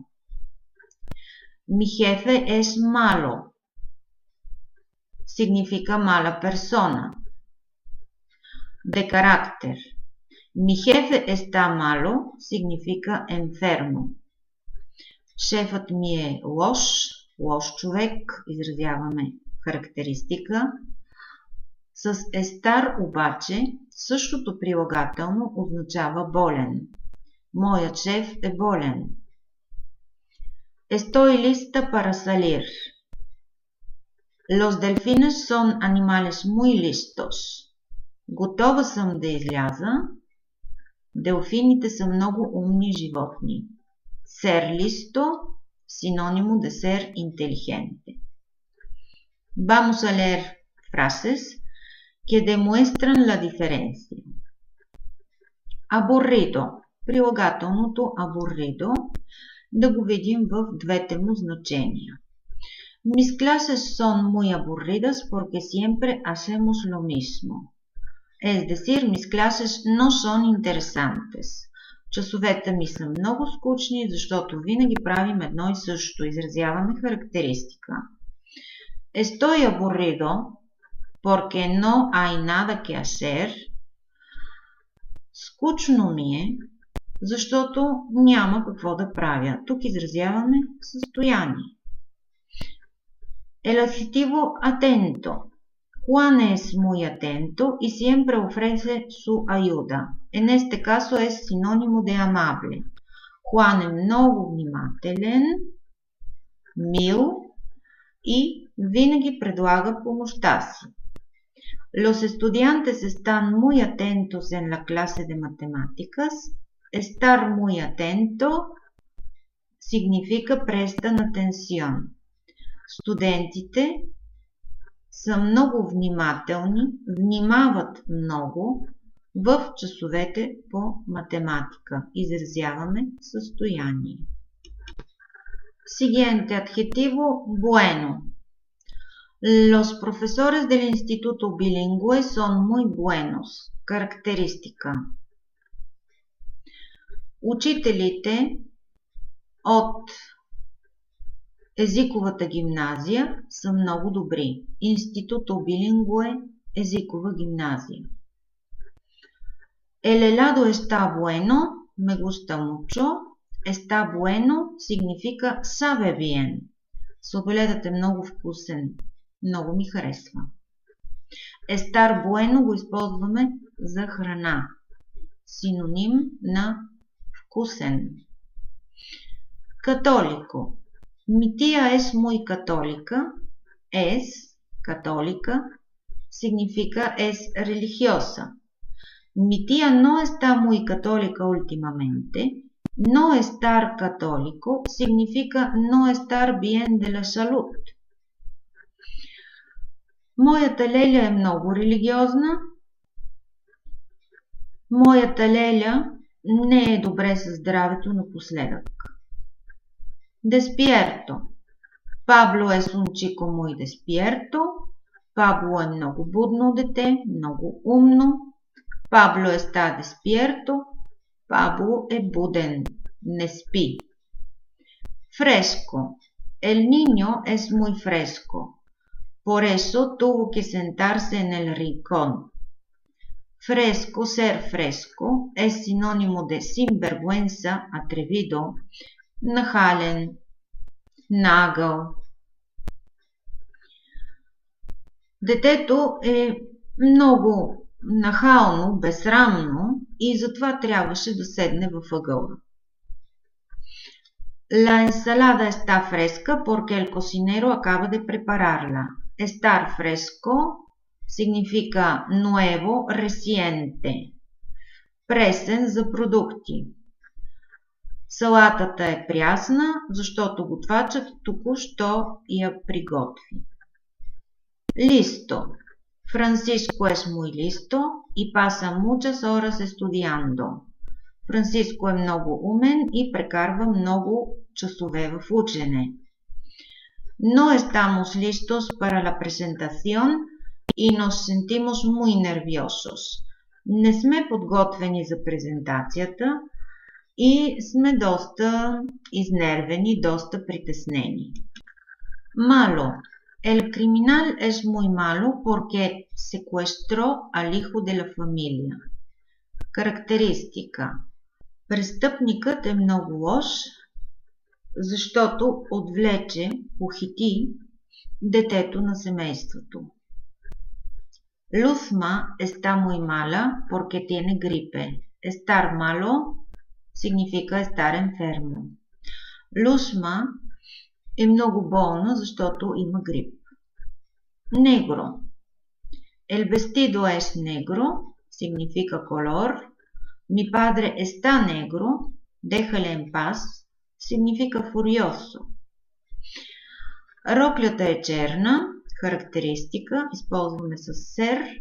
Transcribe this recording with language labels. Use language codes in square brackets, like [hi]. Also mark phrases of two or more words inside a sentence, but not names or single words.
[es] Mi jefe es malo. Significa mala persona. De carácter. Mi jefe está malo significa enfermo. [bg] Шефът ми е лош човек, изразяваме характеристика. С естар обаче същото прилагателно означава болен. Моят шеф е болен. [es] Estoy lista para salir. Los delfines son animales muy listos. [bg] Готова съм да изляза. Делфините са много умни животни. [es] Ser listo, sinónimo de ser inteligente. Vamos a leer frases que demuestran la diferencia. [bg] Aburrido. Прилагателното aburrido да го видим в двете му значения. [es] Mis clases son muy aburridas porque siempre hacemos lo mismo. Es decir, mis clases no son interesantes. [bg] Часовете ми са много скучни, защото винаги правим едно и също. Изразяваме характеристика. [es] Estoy aburrido porque no hay nada que hacer. [bg] Скучно ми е, защото няма какво да правя. Тук изразяваме състояние. [es] El adjetivo atento. Juan es muy atento y siempre ofrece su ayuda. En este caso es sinónimo de amable. [bg] Juan е много внимателен, мил и винаги предлага помощта си. [es] Los estudiantes están muy atentos en la clase de matemáticas. Estar muy atento significa prestan atención. [bg] Студентите са много внимателни, внимават много в часовете по математика. Изразяваме състояние. [es] Siguiente adjetivo, bueno. Los profesores del Instituto Bilingüe son muy buenos. Característica. [bg] Учителите от езиковата гимназия са много добри. Институто Bilingüe – езикова гимназия. [es] El helado está bueno, me gusta mucho. Está bueno significa sabe bien. [bg] Сладоледът е много вкусен, много ми харесва. [es] Estar bueno [bg] го използваме за храна. Синоним на вкусен. [es] Católico. Mi tía es muy católica. Es católica significa es religiosa. Mi tía no está muy católica últimamente. No estar católico significa no estar bien de la salud. [bg] Моята леля е много религиозна. Моята леля не е добре със здравето напоследък. [es] Despierto. Pablo es un chico muy despierto. [bg] Pablo е много будно дете, много умно. [es] Pablo está despierto. [bg] Pablo е буден, не спи. [es] Fresco. El niño es muy fresco. Por eso tuvo que sentarse en el rincón. Fresco, ser fresco, es sinónimo de sinvergüenza, atrevido, [bg] нахален, нагъл. Детето е много нахално, безсрамно и затова трябваше да седне във ъгъла. [es] La ensalada está fresca porque el cocinero acaba de prepararla. Estar fresco significa nuevo, reciente. [bg] Пресен за продукти. Салатата е прясна, защото готвачът току-що я приготви. [es] Listo. Francisco es muy listo y pasa muchas horas estudiando. [bg] Франциско е много умен и прекарва много часове в учене. [es] No estamos listos para la presentación y nos sentimos muy nerviosos. [bg] Не сме подготвени за презентацията и сме доста изнервени, доста притеснени. [es] Malo. El criminal es muy malo porque secuestró al hijo de la familia. [bg] Характеристика. Престъпникът е много лош, защото отвлече, похити детето на семейството. [es] Luzma está muy mala porque tiene gripe. Estar malo significa estar enfermo. [bg] Luzma е много болна, защото има грип. [es] Negro. El vestido es negro, significa color. Mi padre está negro, déjale en paz, significa furioso. [bg] Роклята е черна, характеристика, използваме с ser.